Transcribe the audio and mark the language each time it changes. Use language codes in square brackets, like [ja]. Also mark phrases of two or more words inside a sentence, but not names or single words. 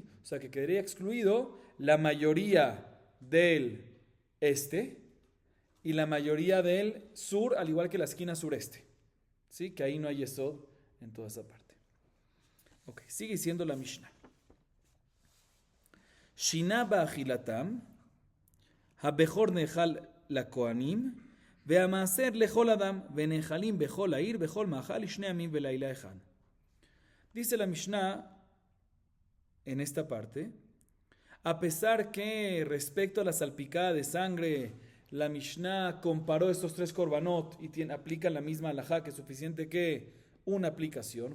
[es] O sea, que quedaría excluido la mayoría del este y la mayoría del sur, al igual que la esquina sureste. ¿Sí? Que ahí no hay Yesod en toda esa parte. Ok, sigue siendo la Mishnah. [he] שינה באכילתם הבכור נאכל לכהנים והמעשר לכל אדם ונאכלים בכל העיר בכל מאכל שני ימים ולילה אחד. [es] Dice la Mishnah en esta parte, a pesar que respecto a la salpicada de sangre, la Mishnah comparó estos tres korbanot y aplica la misma halajá, que es suficiente que una aplicación.